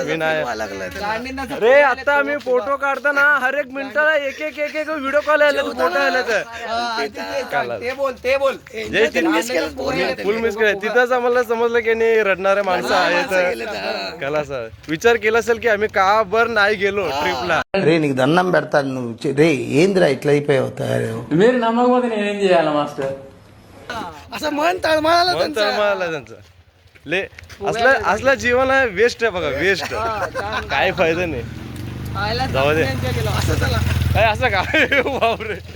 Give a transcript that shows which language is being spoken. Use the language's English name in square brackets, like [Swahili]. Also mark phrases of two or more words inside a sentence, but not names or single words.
[Marathi] मी नाही रे, आता आम्ही फोटो काढताना हर एक मिनिटाला एक एक एक एक [English] video call [Marathi] आले, फोटो आले तर [English] full miss [Marathi] केलं. तिथंच आम्हाला समजलं की नाही रडणारे माणसं आहेत. कला सर विचार केला असेल की आम्ही का बर नाही गेलो ट्रिपला. [Telugu] రే నీకు దండం పెడతాను నువ్వు రే ఏందిరా ఇట్లా అయిపోయావు తయారు మీరు నమ్మకపోతే నేనేం చేయాలి మాస్టర్? [Marathi] असं मन तळमळालं मन तळमळालं त्यांचं. ले असलं जीवन आहे वेस्ट आहे बघा, वेस्ट. काय फायदा नाही. जाऊ दे काय असं काय बापरे.